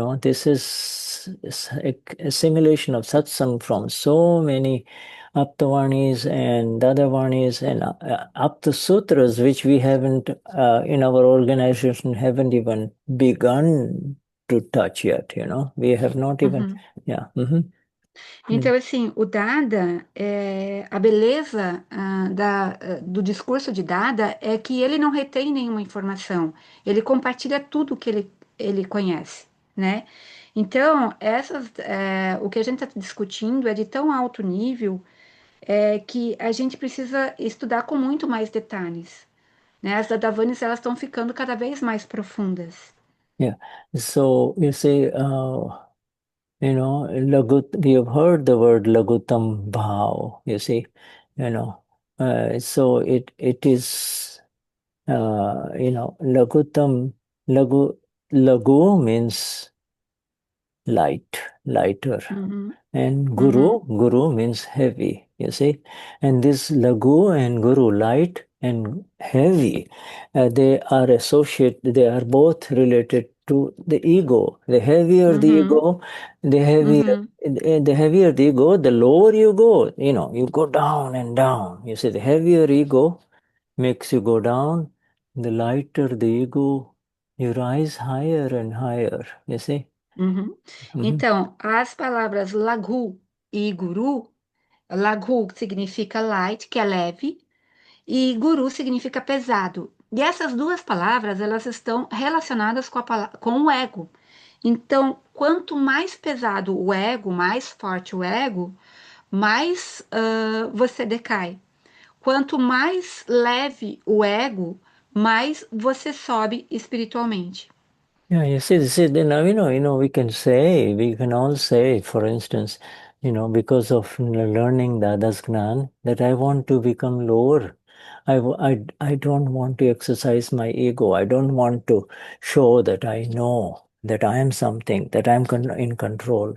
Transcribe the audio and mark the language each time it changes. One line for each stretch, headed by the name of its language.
English: This is a simulation of satsang from so many Aptavanis and Dadavanis and Apta Sutras, which we haven't, in our organization, haven't even begun to touch yet. We have not even, uhum. yeah.
Portuguese: Então, assim, o Dada, a beleza do discurso de Dada é que ele não retém nenhuma informação, ele compartilha tudo que ele conhece, né? Então, o que a gente está discutindo é de tão alto nível que a gente precisa estudar com muito mais detalhes, né? As Dadavanis, elas estão ficando cada vez mais profundas. Yeah.
English: So you say, we have heard the word Lagutam Bhav, you see, so it is, Lagutam, Lagu, Lagu means lighter. Uhum, And uhum, Guru means heavy, you see. And this Lagu and Guru, light and heavy, they are both related to the ego. The heavier the uhum, ego, the heavier, uhum, the heavier the ego, the lower you go. You go down and down. You see, the heavier ego makes you go down. The lighter the ego, you rise higher and higher, you see. uhum. Mhm.
Portuguese: Então, as palavras Laghu e Guru, Laghu significa light, que é leve, e Guru significa pesado. E essas duas palavras, elas estão relacionadas com o ego. Então, quanto mais pesado o ego, mais forte o ego, mais você decai. Quanto mais leve o ego, mais você sobe espiritualmente.
English: Yeah, you see, then now, we can all say, for instance, because of learning Dada's Gnan, that I want to become lower. I don't want to exercise my ego. I don't want to show that I know, that I am something, that I'm in control.